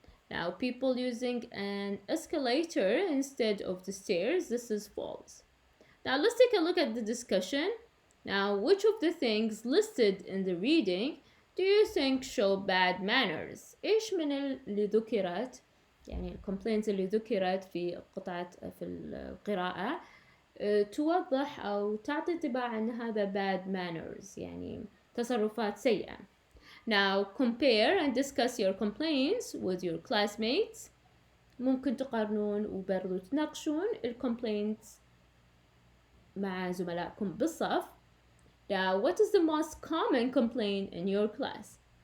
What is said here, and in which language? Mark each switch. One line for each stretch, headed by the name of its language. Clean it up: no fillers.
English: Now, people using an escalator instead of the stairs, this is false. Now, let's take a look at the discussion. Now, which of the things listed in the reading do you think show bad manners?
Arabic: إيش من اللي ذكرت يعني الcomplaints اللي ذكرت في القراءة توضح أو تعطي انطباع أن هذا
English: bad manners
Arabic: يعني تصرفات سيئة.
English: Now, compare and discuss your complaints with your classmates.
Arabic: ممكن تقارنون وبرضو تناقشون complaints مع زملائكم بالصف.
English: Now, what is the most common complaint in your class?